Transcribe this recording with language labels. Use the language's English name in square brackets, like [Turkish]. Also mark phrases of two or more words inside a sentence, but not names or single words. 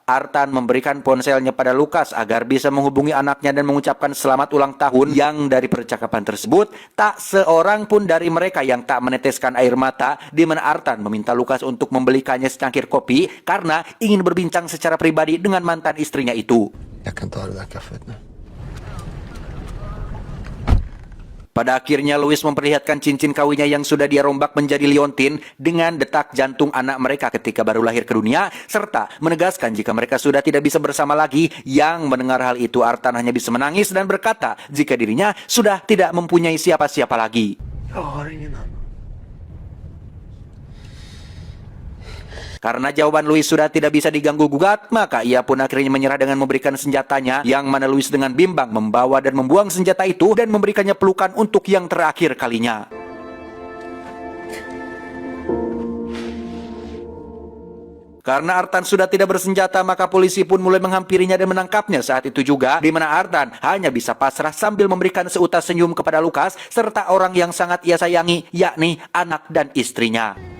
[Indonesian] Artan memberikan ponselnya pada Lukas agar bisa menghubungi anaknya dan mengucapkan selamat ulang tahun. Yang dari percakapan tersebut, tak seorang pun dari mereka yang tak meneteskan air mata, di mana Artan meminta Lukas untuk membelikannya secangkir kopi karena ingin berbincang secara pribadi dengan mantan istrinya itu. [Swedish] Jag kan ta det där kaffet nu. [Indonesian] Pada akhirnya Louis memperlihatkan cincin kawinnya yang sudah dia rombak menjadi liontin dengan detak jantung anak mereka ketika baru lahir ke dunia, serta menegaskan jika mereka sudah tidak bisa bersama lagi. Yang mendengar hal itu, Artan hanya bisa menangis dan berkata jika dirinya sudah tidak mempunyai siapa-siapa lagi. [Swedish] Jag har ingen annan. [Indonesian] Karena jawaban Louis sudah tidak bisa diganggu-gugat, maka ia pun akhirnya menyerah dengan memberikan senjatanya, yang mana Louis dengan bimbang membawa dan membuang senjata itu dan memberikannya pelukan untuk yang terakhir kalinya. Karena Artan sudah tidak bersenjata, maka polisi pun mulai menghampirinya dan menangkapnya saat itu juga, di mana Artan hanya bisa pasrah sambil memberikan seutas senyum kepada Lukas serta orang yang sangat ia sayangi, yakni anak dan istrinya.